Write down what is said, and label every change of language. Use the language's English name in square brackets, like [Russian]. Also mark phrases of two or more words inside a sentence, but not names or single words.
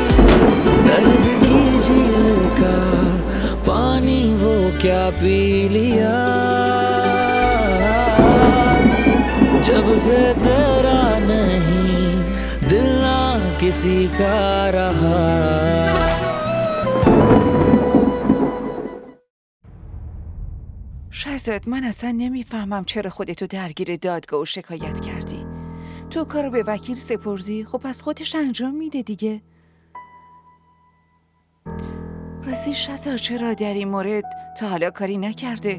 [Hindi] दर्द की झील का पानी वो क्या पी लिया, जब से तेरा नहीं दिल ना किसी का रहा. [Persian] شهزاد، من اصلا نمیفهمم چرا خودتو درگیر دادگاه و شکایت کردی. تو کارو به وکیل سپردی، خب پس خودش انجام میده دیگه. راستی شهزاد چرا در این مورد تا حالا کاری نکرده؟